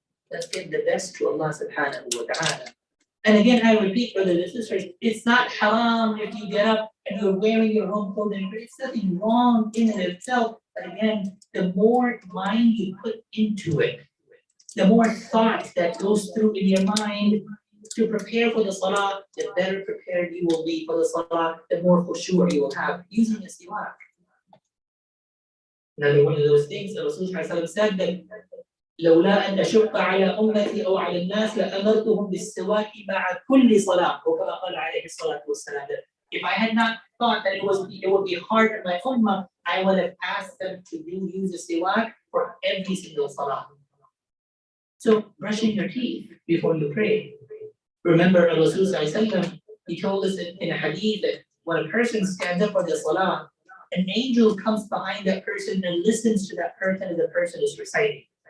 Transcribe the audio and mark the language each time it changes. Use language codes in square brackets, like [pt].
[en] Let's give the best to Allah subhanahu wa ta'ala. And again, I repeat, brothers and sisters, it's not haram if you get up and you're wearing your home clothing, but it's nothing wrong in and of itself. But again, the more mind you put into it, the more thought that goes through in your mind to prepare for the salah, the better prepared you will be for the salah, the more khushu' you will have using the siwak. Another one of those things that Rasulullah said that [ar] لولا أن أشق على أمتي أو على الناس لأمرتهم بالسواك مع كل صلاة وكما قال عليه الصلاة والسلام. [en] If I had not thought that it would be hard on my ummah, I would have asked them to use the siwak for every single salah. So brushing your teeth before you pray. Remember Rasulullah, he told us in a hadith that when a person stands up for the salah, an angel comes behind that person and listens to that person as the person is reciting.